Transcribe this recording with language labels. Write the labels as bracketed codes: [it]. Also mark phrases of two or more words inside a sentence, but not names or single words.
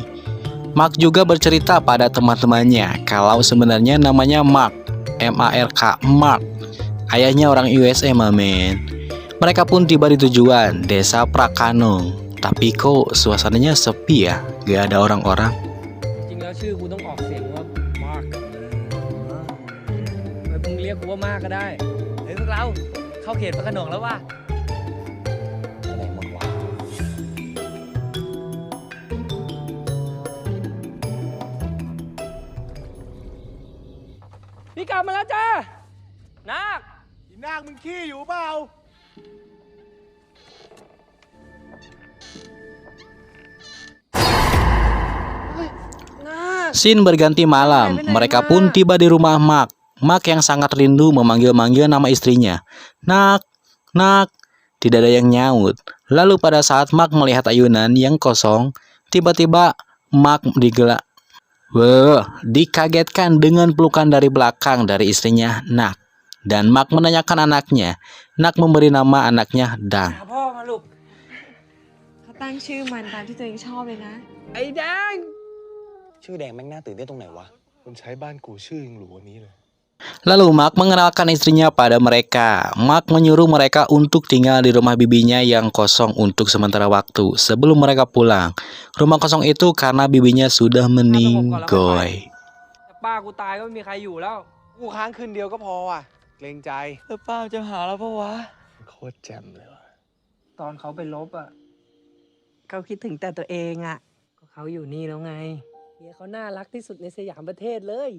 [id] Mark juga bercerita pada teman-temannya kalau sebenarnya namanya Mark, M-A-R-K, Mark. Ayahnya orang USA, mamen. Mereka pun tiba di tujuan, desa Prakanong. Tapi kok suasananya sepi ya, gak ada orang-orang. [th] จริงแล้วชื่อกูต้องออกเสียงว่า Mark มึงเรียกกูว่ามากก็ได้เฮ้ยพวกเราเข้าเขตพระโขนงแล้วว่ะ พี่กลับมาแล้วจ้านาคอีนาคมึงขี้อยู่เปล่า [id] Sin berganti malam, mereka pun tiba di rumah Mark. Mark yang sangat rindu memanggil-manggil nama istrinya. Nak, Nak, tidak ada yang nyaut. Lalu pada saat Mark melihat ayunan yang kosong, tiba-tiba Mark dikagetkan dengan pelukan dari belakang dari istrinya Nak. Dan Mark menanyakan anaknya. Nak memberi nama anaknya Dang. [th] หาพ่อมาลูก เขาตั้งชื่อมันตามที่ตัวเองชอบเลยนะ ไอ้แดง ชื่อแดงแม่งน่าตื่นเต้นตรงไหนวะ คนใช้บ้านกูชื่อยังหรูกว่านี้เลย [id] Lalu Mark mengenalkan istrinya pada mereka. Mark menyuruh mereka untuk tinggal di rumah bibinya yang kosong untuk sementara waktu sebelum mereka pulang. Rumah kosong itu karena bibinya sudah meninggoy. [th] ป้ากูตายก็ไม่มีใครอยู่แล้ว กูค้างคืนเดียวก็พอว่ะ เกรงใจ แล้วป้าจะหาแล้วปะวะ โคตรแจ่มเลยว่ะ ตอนเขาไปลบอ่ะ เขาคิดถึงแต่ตัวเองอะ ก็เขาอยู่นี่แล้วไงเฮียเขาน่ารักที่สุดในสยามประเทศเลย